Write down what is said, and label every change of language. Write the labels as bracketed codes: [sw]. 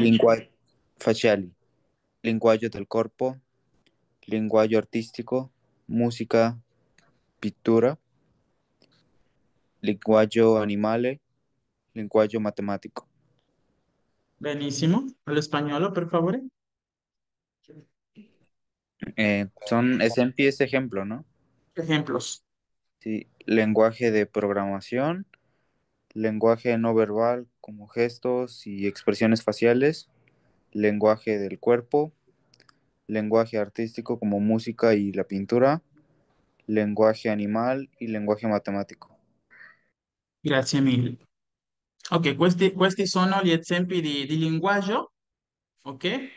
[it] lingua- faciali, linguaggio del corpo, linguaggio artistico, musica, pittura, linguaggio animale, linguaggio matematico. Benissimo. Allo spagnolo, per favore. [es] Son esempi es ejemplo, ¿no? Ejemplos. Sí, lenguaje de programación, lenguaje no verbal como gestos y expresiones faciales, lenguaje del cuerpo, lenguaje artístico como música y la pintura, lenguaje animal y lenguaje matemático. [it] Grazie mille. Ok, questi sono gli esempi di linguaggio, ok?